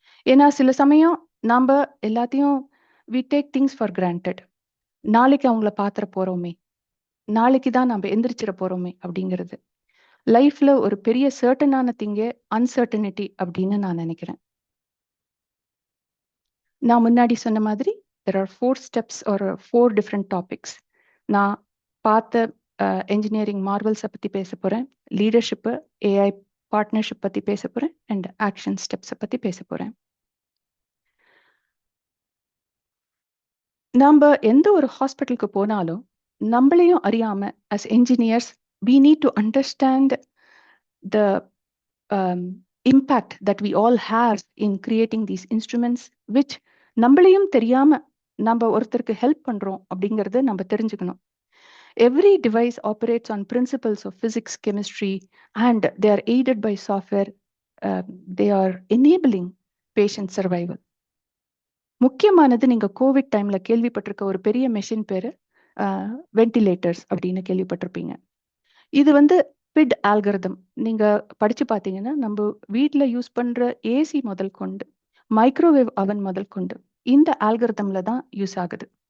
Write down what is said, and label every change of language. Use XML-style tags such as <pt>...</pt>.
<ta>ஏன்னா சில சமயம் நாம எல்லாத்தையும்</ta> <en>we take things for granted.</en> <ta>நாளைக்கு அவங்கள பாத்திர போறோமே, நாளைக்கு தான் நம்ம எந்திரிச்சிட போறோமே அப்படிங்கிறது லைஃப்ல ஒரு பெரிய சர்டனான திங்கே அன்சர்டனிட்டி அப்படின்னு நான் நினைக்கிறேன். நான் முன்னாடி சொன்ன மாதிரி</ta> <en>There are 4 steps or 4 different topics.</en> <ta>நான் பார்த்த engineering marvels பத்தி பேச போறேன், leadership, AI partnership பத்தி பேச போறேன், and action steps பத்தி பேச போறேன். நாம எந்த ஒரு ஹாஸ்பிட்டலுக்கு போனாலும் நம்மளையும் அறியாம</ta> <en>as engineers we need to understand the impact that we all have in creating these instruments, which</en> <ta>நம்மளையும் தெரியாம நம்ம ஒருத்தருக்கு ஹெல்ப் பண்றோம் அப்படிங்கறத நம்ம தெரிஞ்சுக்கணும்.</ta> <en>Every device operates on principles of physics, chemistry, and they are aided by software. They are enabling patient survival.</en> <ta>முக்கியமானது நீங்க கோவிட் டைம்ல கேள்விப்பட்டிருக்க ஒரு பெரிய மெஷின் பேரு வென்டிலேட்டர்ஸ் அப்படின்னு கேள்விப்பட்டிருப்பீங்க. இது வந்து பிட் ஆல்கரிதம். நீங்க படிச்சு பார்த்தீங்கன்னா நம்ம வீட்டில் யூஸ் பண்ற ஏசி முதல் கொண்டு மைக்ரோவேவ் அவன் முதல் கொண்டு இந்த ஆல்கரிதம்ல தான் யூஸ் ஆகுது.</ta>